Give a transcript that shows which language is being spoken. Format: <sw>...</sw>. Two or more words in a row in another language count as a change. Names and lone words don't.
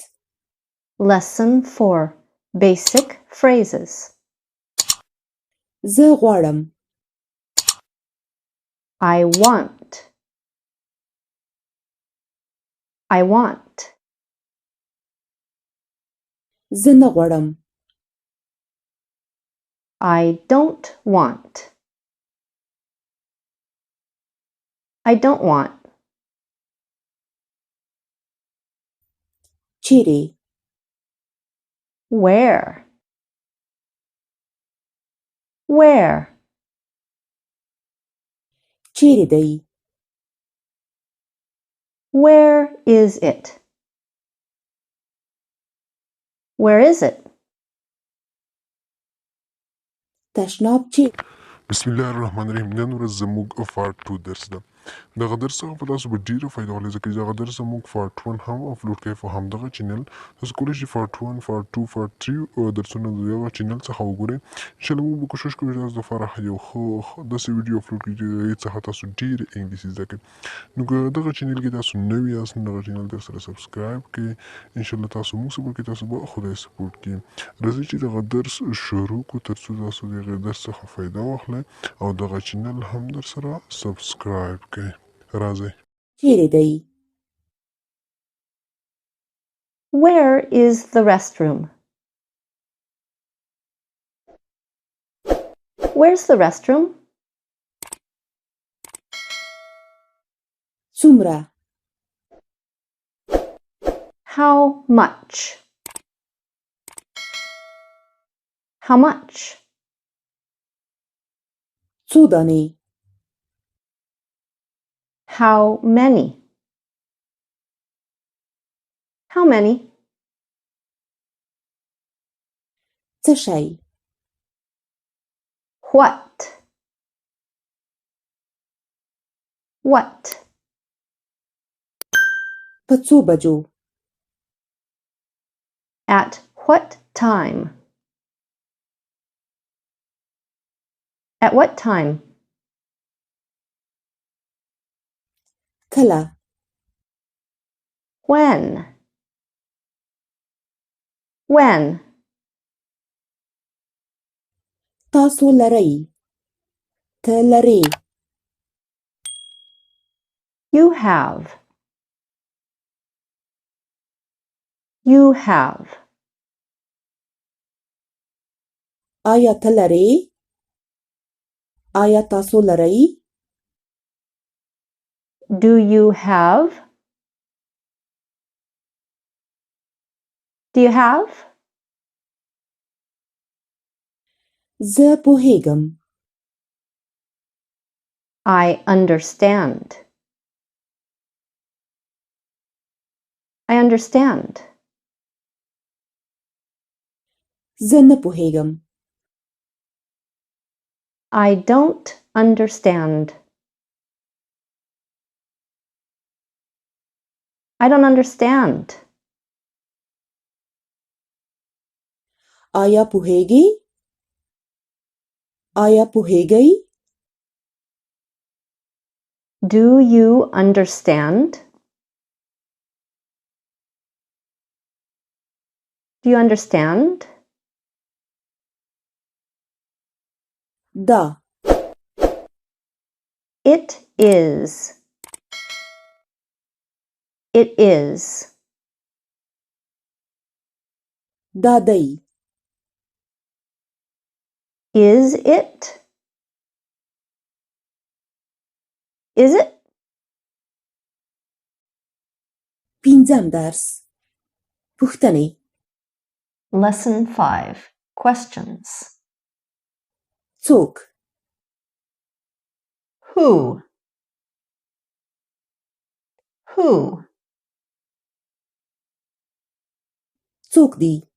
<en>Lesson 4 Basic Phrases</en> <ps>زه غواړم</ps> <en>I want I want</en> <ps>زه نه غواړم</ps> <en>I don't want I don't want</en> <ps>چیرې</ps> <en>Where Where</en> <ps>چیرې دی</ps> <en>Where is it Where is it</en> <ps>تشناب چیرې</ps> <ar>بسم الله الرحمن الرحیم</ar> <ps>نن ورځ زموږ پارت 2 درس ده دغه درس څخه په تاسو به ډیره فایده واخلئ ځکه چې دغه درس زموږ پارت 1 هم اپلوډ کوي په همدغه چینل تاسو کولی شئ پارت 1 پارت 2 پارت 3 درسونه د دغه چینل څخه وګورئ انشاءالله موږ به کوشش کوو چې تاسو لپاره یو ښه داسې ویډیو اپلوډ کړو چې د هغې څخه تاسو ډېر انګلیسي زده کړئ نو که دغه چینل کې تاسو نوي یاست نو دغه چینل در سره سبسکرایب کړئ انشاءالله تاسو موږ سپورټ کړئ تاسو به خدای سپورټ کړي راځئ چې دغه درس شروع کړو تر څو تاسو د هغې درس څخه فایده واخلئ او دغه چینل هم در سره سبسکرایب کړئ راځئ چیرې دی</ps> <en>Where is the restroom Where's the restroom</en> <ps>څومره</ps> <en>How much How much</en> <ps>څو دانې</ps> <en>How many How many</en> <ps>څه شی</ps> <en>What What</en> <ps>په څو بجو</ps> <en>At what time At what time</en> <ps>کله</ps> <en>When When</en> <ps>تاسو لرئ ته لرې</ps> <en>You have You have</en> <ps>آیا ته لرې آیا تاسو لرئ</ps> <en>Do you have Do you have</en> <ps>زه پوهیږم</ps> <en>I understand I understand</en> <ps>زه نه پوهیږم</ps> <en>I don't understand I don't understand</en> <ps>آیا پوهیږئ آیا پوهیږئ</ps> <en>Do you understand Do you understand</en> <ps>دا</ps> <en>It is It is</en> <ps>دا دی</ps> <en>Is it Is it</en> <ps>پنځم درس پوښتنې</ps> <en>Lesson 5 Questions</en> <ps>څوک</ps> <en>Who Who</en> <ps>څوک دی</ps>